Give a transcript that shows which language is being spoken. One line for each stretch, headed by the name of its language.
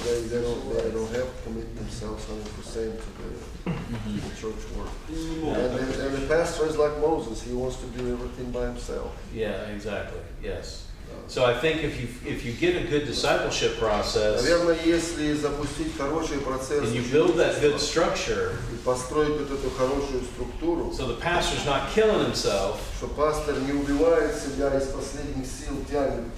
English: They don't have to commit themselves 100% to the church work. And the pastor is like Moses. He wants to do everything by himself. Yeah, exactly. Yes. So I think if you get a good discipleship process
Russian: Наверное, если запустить хороший процесс
English: and you build that good structure,
Russian: и построить вот эту хорошую структуру,
English: so the pastor's not killing himself,
Russian: что пастор не убивает себя из последних сил, тянет.